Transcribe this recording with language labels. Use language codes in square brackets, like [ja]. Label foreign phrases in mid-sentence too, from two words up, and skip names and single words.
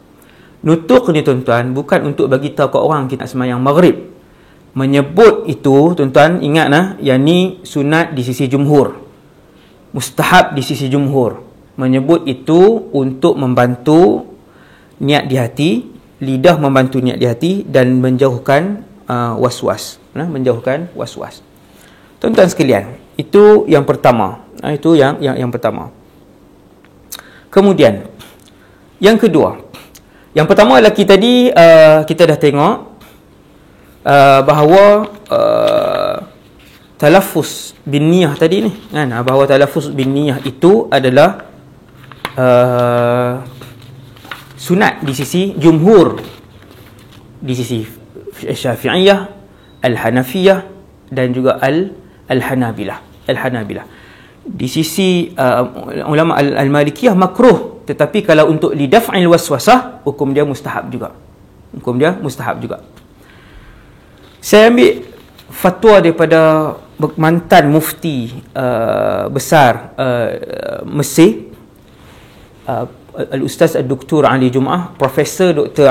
[ms] Nutuk ni tuan-tuan bukan untuk bagi tahu kat orang kita nak sembahyang maghrib. Menyebut itu tuan-tuan ingat yang ni sunat di sisi jumhur, mustahab di sisi jumhur. Menyebut itu untuk membantu niat di hati, lidah membantu niat di hati dan menjauhkan was-was, menjauhkan was-was. Tuan-tuan sekalian, itu yang pertama. Itu yang pertama. Kemudian yang kedua. Yang pertama lagi tadi kita dah tengok bahawa [ar] التلفظ بالنية [ms] tadi ni kan, bahawa [ar] التلفظ بالنية [ms] itu adalah sunat di sisi jumhur, di sisi Syafi'iyah, Al-Hanafiyah dan juga Al-Hanabilah. Di sisi ulama Al-Malikiyah makruh, tetapi kalau untuk [ar] لدفع الوسوسة, [ms] hukum dia mustahab juga. Saya ambil fatwa daripada mantan mufti besar Mesir, Al-Ustaz Al-Doktor Ali Jum'ah, Profesor Dr.